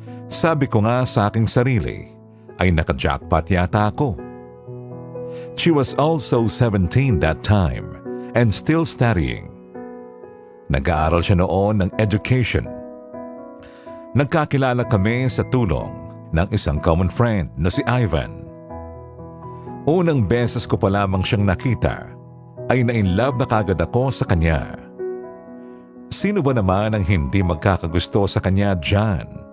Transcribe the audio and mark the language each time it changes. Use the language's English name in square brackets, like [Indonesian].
[Filipino] Sabi ko nga sa aking sarili ay naka-jackpot yata ako. [English] She was also 17 that time and still studying. [Filipino] Nag-aaral siya noon ng education. Nagkakilala kami sa tulong ng isang common friend na si Ivan. Unang beses ko pa lamang siyang nakita ay na-inlove na kagad ako sa kanya. Sino ba naman ang hindi magkakagusto sa kanya, John?